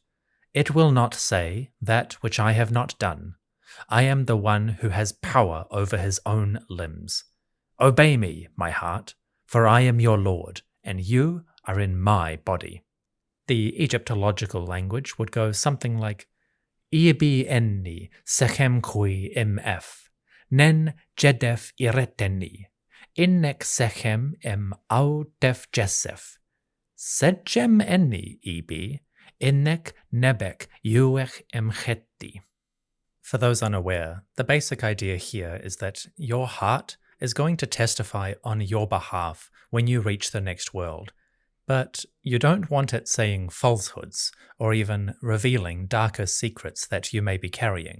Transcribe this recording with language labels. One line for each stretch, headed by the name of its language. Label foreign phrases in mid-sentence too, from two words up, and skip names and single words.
English: It will not say that which I have not done. I am the one who has power over his own limbs. Obey me, my heart, for I am your Lord, and you are in my body. The Egyptological language would go something like
Ancient Egyptian: Ibi enni sechem kui mf, nen jedef ireteni, innek sechem au def jesef, sedjem enni ibi, innek nebek uech chetti. For those unaware, the basic idea here is that your heart is going to testify on your behalf when you reach the next world. But you don't want it saying falsehoods or even revealing darker secrets that you may be carrying.